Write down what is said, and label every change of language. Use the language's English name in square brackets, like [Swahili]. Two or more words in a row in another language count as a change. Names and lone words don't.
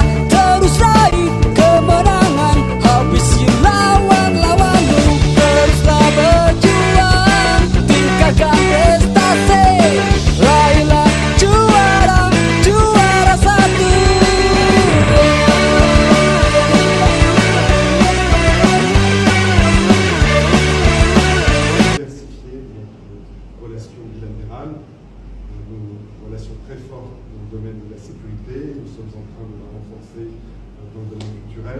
[Indonesian] Terus raih kemenangan, habisi lawan-lawanmu. Teruslah berjuang, tingkatkan prestasi, raihlah juara, juara satu. [French] Diversifier nos relations bilatérales, nos relations très fortes dans le domaine de la sécurité. Nous sommes en train de la renforcer dans le domaine culturel.